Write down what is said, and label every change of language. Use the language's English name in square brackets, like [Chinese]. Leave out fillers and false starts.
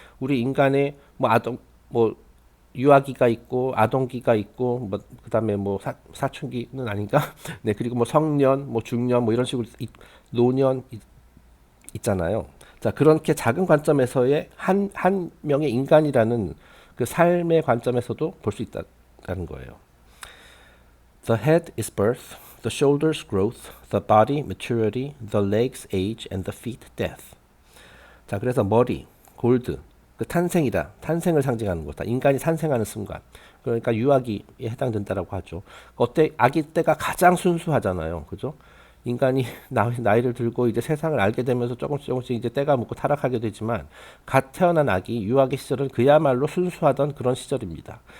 [Korean] 우리 인간의 뭐 아동 뭐 유아기가 있고 아동기가 있고 뭐 그다음에 뭐 사춘기는 아닌가? 네, 그리고 뭐 성년, 뭐 중년 뭐 이런 식으로 노년 있잖아요. 자, 그렇게 작은 관점에서의 한 명의 인간이라는 그 삶의 관점에서도 볼 수 있다는 거예요. [English] The head is birth, the shoulders growth, the body maturity, the legs age, and the feet death. [Korean] 자, 그래서 머리, 골드, 그 탄생이다. 탄생을 상징하는 거다. 인간이 탄생하는 순간. 그러니까 유아기에 해당된다라고 하죠. 어때? 아기 때가 가장 순수하잖아요. 그죠? 인간이 나이를 들고 이제 세상을 알게 되면서 조금씩 이제 때가 묻고 타락하게 되지만 갓 태어난 아기, 유아기 시절은 그야말로 순수하던 그런 시절입니다.